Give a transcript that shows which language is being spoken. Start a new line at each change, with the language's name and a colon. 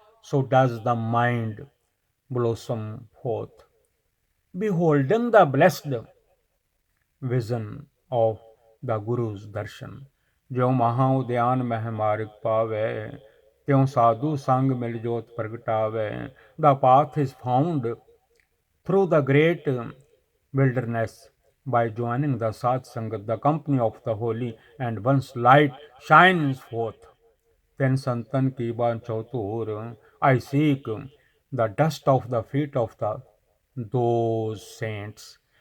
English: So does the mind blossom forth, beholding the blessed vision of the Guru's darshan.
Punjabi: ਜਿਉ ਮਹਾ ਉਦਿਆਨ ਮਹਿ ਮਾਰਗ ਪਾਵੈ, ਤਿਉ ਸਾਧੂ ਸੰਗ ਮਿਲ ਜੋਤ ਪ੍ਰਗਟਾਵੈ.
English: The path is found through the great wilderness by joining the Sat Sangat, the company of the holy, and once light shines forth. Then
Punjabi: Santan ki ban chautur,
English: I seek the dust of the feet of those saints.